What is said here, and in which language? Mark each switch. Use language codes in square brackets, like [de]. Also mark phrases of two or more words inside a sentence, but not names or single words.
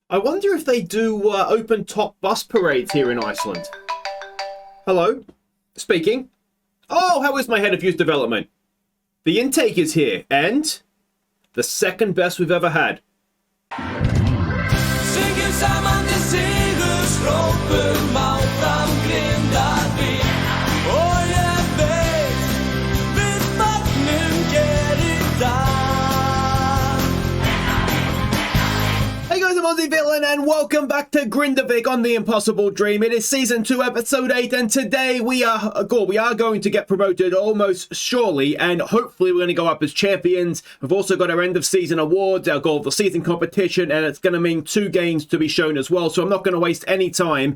[en] I wonder if they do open top bus parades here in Iceland. Hello? Speaking. Oh, how is my head of youth development? The intake is here, and the second best we've ever had. [is] Syngur saman til sigurs hrópum áfram Grindavik. Og ég veit við magnum gerir dag. [en] Hey guys, I'm Aussie Villain and welcome back to Grindavik on The Impossible Dream. It is Season 2, Episode 8, and today we are going to get promoted almost surely, and hopefully we're going to go up as champions. We've also got our end of season awards, our goal of the season competition, and it's going to mean 2 games to be shown as well, so I'm not going to waste any time.